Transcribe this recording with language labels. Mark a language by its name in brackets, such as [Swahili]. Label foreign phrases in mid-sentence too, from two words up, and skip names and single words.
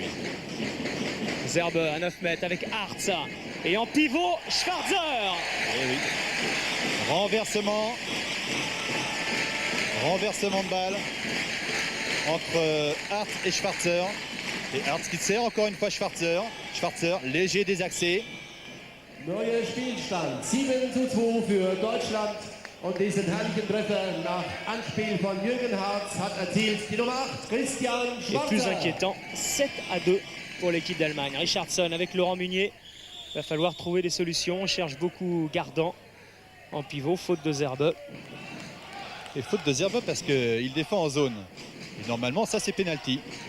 [French] Zerbe à 9 mètres avec Hartz. Et en pivot, Schwarzer. Eh oui. Renversement de balle entre Hartz et Schwarzer. Et Hartz qui sert encore une fois Schwarzer. Schwarzer, léger, désaxé. [German] Neuer Spielstand 7:2 für Deutschland und diesen herrlichen Treffer nach Anspiel von Jürgen Hartz hat erzielt die Nummer 8, Christian [French] Et plus [German] Schwarzer. [French] inquiétant, 7-2 pour l'équipe d'Allemagne. Richardson avec Laurent Munier. Il va falloir trouver des solutions. On cherche beaucoup Gardan en pivot, faute de Zerbe. Et faute de Zerbe parce qu'il défend en zone. Et normalement, ça c'est pénalty.